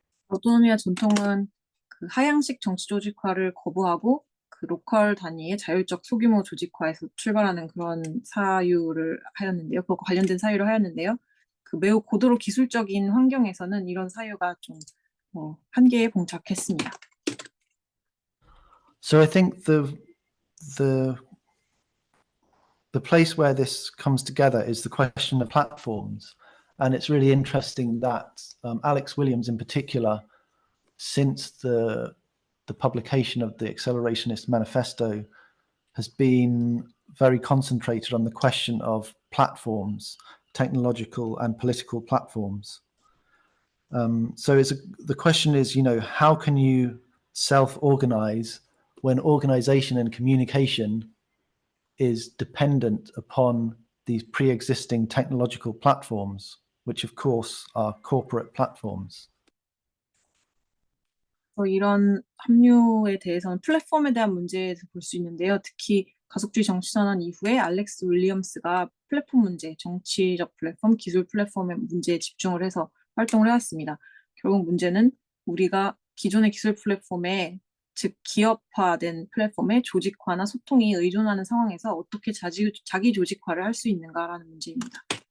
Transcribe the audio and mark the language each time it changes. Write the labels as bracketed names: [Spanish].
[Korean] 오토노미아 전통은 그 하향식 정치 조직화를 거부하고 그 로컬 단위의 자율적 소규모 조직화에서 출발하는 그런 사유를 하였는데요. 그거 관련된 사유를 하였는데요. 그 매우 고도로 기술적인 환경에서는 이런 사유가 좀 한계에 봉착했습니다. [English] So I think the place where this comes together is the question of platforms, and it's really interesting that Alex Williams, in particular, since the publication of the Accelerationist Manifesto, has been very concentrated on the question of platforms, technological and political platforms. So the question is, how can you self-organize when organization and communication is dependent upon these pre-existing technological platforms, which of course are corporate platforms? [Korean] 이런 합류에 대해서는 플랫폼에 대한 문제에서 볼 수 있는데요. 특히 가속주의 정치선언 이후에 알렉스 윌리엄스가 플랫폼 문제, 정치적 플랫폼, 기술 플랫폼의 문제에 집중을 해서 활동을 해왔습니다. 결국 문제는 우리가 기존의 기술 플랫폼에 즉 기업화된 플랫폼의 조직화나 소통이 의존하는 상황에서 어떻게 자기 조직화를 할 수 있는가라는 문제입니다.